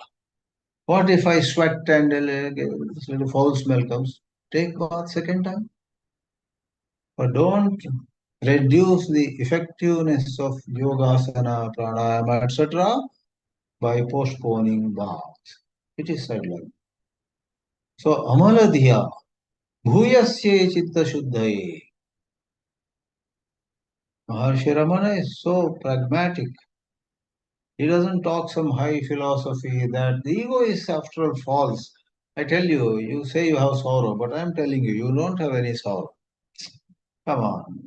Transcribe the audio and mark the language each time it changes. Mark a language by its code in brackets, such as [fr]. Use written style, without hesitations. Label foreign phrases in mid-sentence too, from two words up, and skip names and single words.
[en] What if I sweat and a little foul smell comes? Take bath second time. But don't reduce the effectiveness of yogasana, pranayama, etc. by postponing bath. It is said like. So, [sa] amaladhiya, bhuyasya chitta shuddhaye. [en] Maharshi Ramana is so pragmatic. He doesn't talk some high philosophy that the ego is after all false. I tell you, you say you have sorrow, but I'm telling you, you don't have any sorrow. Come on.